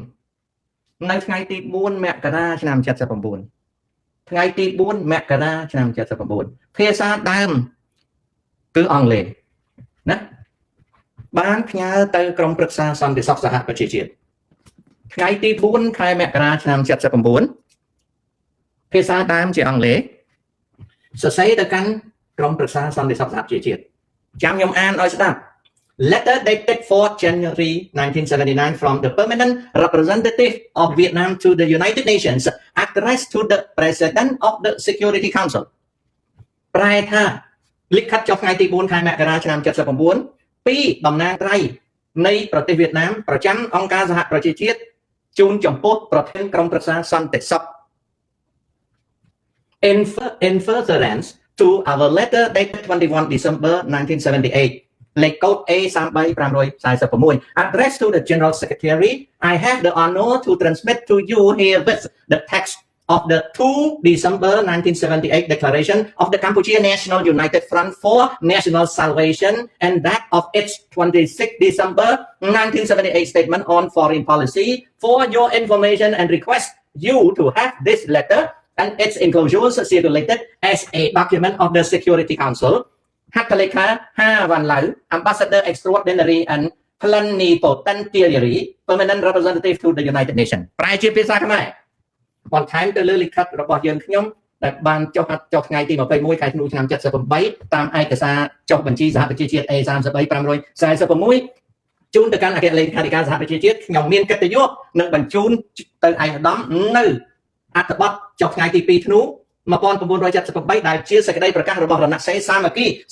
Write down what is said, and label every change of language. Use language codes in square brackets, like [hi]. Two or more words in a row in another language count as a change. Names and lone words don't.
[km] មករាឆ្នាំ79ថ្ងៃទី4មករាឆ្នាំ79ភាសាដើមគឺអង់គ្លេសណាបានផ្ញើទៅក្រុមប្រឹក្សាសន្តិសុខសហប្រជាជាតិថ្ងៃទី4ខែមករាឆ្នាំ 79ភាសាដើមជាអង់គ្លេសសរសេរទៅកាន់ក្រុមប្រឹក្សាសន្តិសុខសហប្រជាជាតិចាំខ្ញុំអានឲ្យ [en] ស្ដាប់ Letter dated 4 January 1979 from the permanent representative of Vietnam to the United Nations addressed to the President of the Security Council [km] ប្រែថាលិខិតចុះថ្ងៃទី4ខែមករាឆ្នាំ79ពីតំណាងត្រីនៃប្រទេសវៀតណាមប្រចាំអង្គការសហប្រជាជាតិជូនចំពោះប្រធានក្រុមប្រឹក្សាសន្តិសុខ [en] in furtherance to our letter dated 21 December 1978 លេខកូដ A33546 addressed to the General Secretary I have the honor to transmit to you herewith the text of the 2 December 1978 declaration of the Cambodia National United Front for National Salvation and that of its 26 December 1978 statement on foreign policy for your information and request you to have this letter and its enclosures circulated as a document of the Security Council ហត្ថលេខា 5 វ៉ាន់ឡៅ Ambassador Extraordinary and Plenipotentiary Permanent Representative to the United Nations [km] ប្រែជាភាសាខ្មែរបន្ថែមទៅលើលិខិតរបស់យើងខ្ញុំដែលបានចុះថ្ងៃទី21ខែធ្នូឆ្នាំ78តាមឯកសារចុះបញ្ជីសហប្រជាជាតិ A33546 ជូនទៅកាន់អគ្គលេខាធិការសហប្រជាជាតិខ្ញុំមានកិត្តិយសនឹងបញ្ជូនទៅឯកឧត្តមនៅអត្ថបទចុះថ្ងៃទី2ធ្នូ1978ដែលជាសេចក្តីប្រកាសរបស់រណសិរ្សសាមគ្គីស